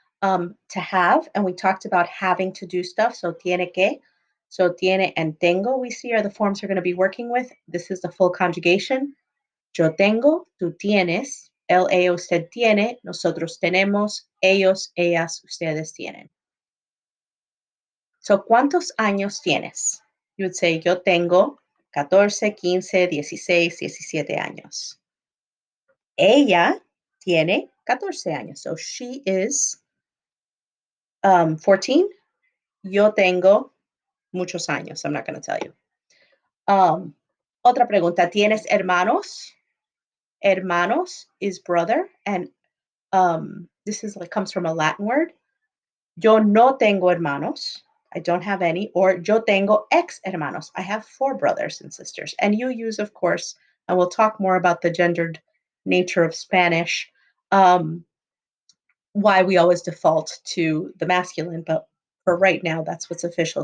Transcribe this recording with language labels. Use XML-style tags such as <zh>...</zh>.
<en>To have, and we talked about having to do stuff. So tiene que, so tiene and tengo we see are the forms we're going to be working with. This is the full conjugation.</en> <es>Yo tengo, tú tienes, él, ella, usted tiene, nosotros tenemos, ellos, ellas, ustedes tienen. So, ¿cuántos años tienes?</es> <en>You would say,</en> <es>yo tengo 14, 15, 16, 17 años. Ella tiene 14 años.</es> <en>So, she is 14.</en> <es>Yo tengo muchos años.</es> <en>I'm not going to tell you.</en> <es>Otra pregunta, ¿tienes hermanos?</es> <en>Hermanos is brother, and this is like comes from a Latin word.</en> <es>Yo no tengo hermanos.</es> <en>I don't have any.</en> <es>Or yo tengo ex hermanos.</es> <en>I have 4 brothers and sisters. And you use, of course, and we'll talk more about the gendered nature of Spanish, why we always default to the masculine, but for right now, that's what's official.</en>